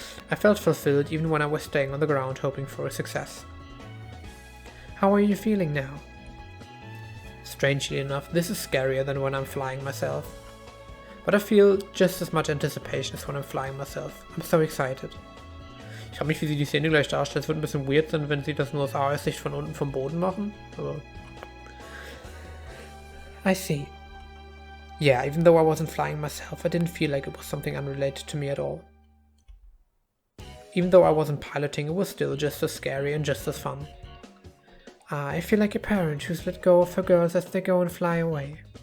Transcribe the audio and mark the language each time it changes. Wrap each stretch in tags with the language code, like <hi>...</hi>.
<en>I felt fulfilled even when I was staying on the ground hoping for a success. How are you feeling now? Strangely enough, this is scarier than when I'm flying myself. But I feel just as much anticipation as when I'm flying myself. I'm so excited.</en> <de>Ich frage mich, wie sie die Szene gleich darstellt. Es wird ein bisschen weird sein, wenn sie das nur aus AS-Sicht von unten vom Boden machen. Aber</de> <en>I see. Yeah, even though I wasn't flying myself, I didn't feel like it was something unrelated to me at all. Even though I wasn't piloting, it was still just as scary and just as fun. I feel like a parent who's let go of her girls as they go and fly away.</en>